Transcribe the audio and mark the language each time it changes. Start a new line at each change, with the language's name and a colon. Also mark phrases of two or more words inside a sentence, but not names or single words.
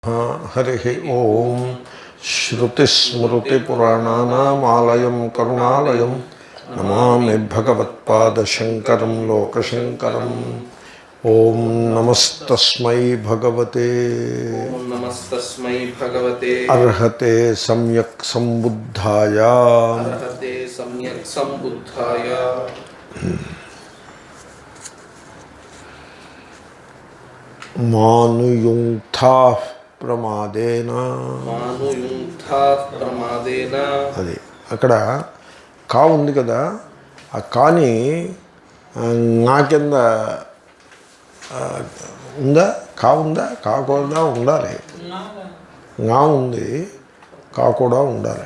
Sanskrit: हरि ओम श्रुतिस्मृतिपुराणानामालयं करुणालयं नमामि भगवत्पादशङ्करं लोकशङ्करम् ओम नमस्तस्मै भगवते अर्हते सम्यक् सम्बुद्धाय मानुयुङ्क्ताः ప్రమాదేన
Telugu: అది అక్కడ కా ఉంది కదా, ఆ కాని నా కింద ఉందా, కా ఉందా, కా కూడా ఉండాలి, నా ఉంది, కా కూడా ఉండాలి.